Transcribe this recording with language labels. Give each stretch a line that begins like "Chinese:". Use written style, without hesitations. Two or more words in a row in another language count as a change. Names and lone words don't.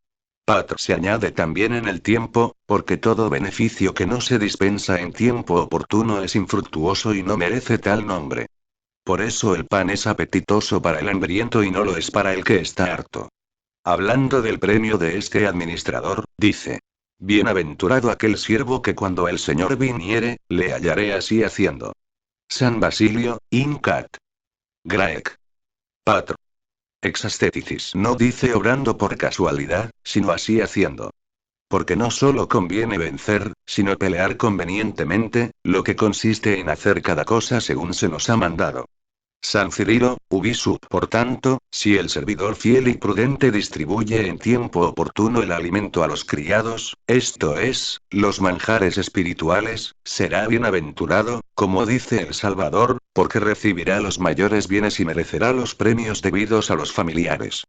Spanish: Se añade también en el tiempo, porque todo beneficio que no se dispensa en tiempo oportuno es infructuoso y no merece tal nombre. Por eso el pan es apetitoso para el hambriento y no lo es para el que está harto. Hablando del premio de este administrador, dice: Bienaventurado aquel siervo que cuando el Señor viniere, le hallaré así haciendo. San Basilio,
Latin: Incat. Graec.
Spanish: Exasteticis no dice obrando por casualidad, sino así haciendo. Porque no solo conviene vencer, sino pelear convenientemente, lo que consiste en hacer cada cosa según se nos ha mandado. San Cirilo, Ubisub. Por tanto, si el servidor fiel y prudente distribuye en tiempo oportuno el alimento a los criados, esto es, los manjares espirituales, será bienaventurado, como dice el Salvador, porque recibirá los mayores bienes y merecerá los premios debidos a los familiares.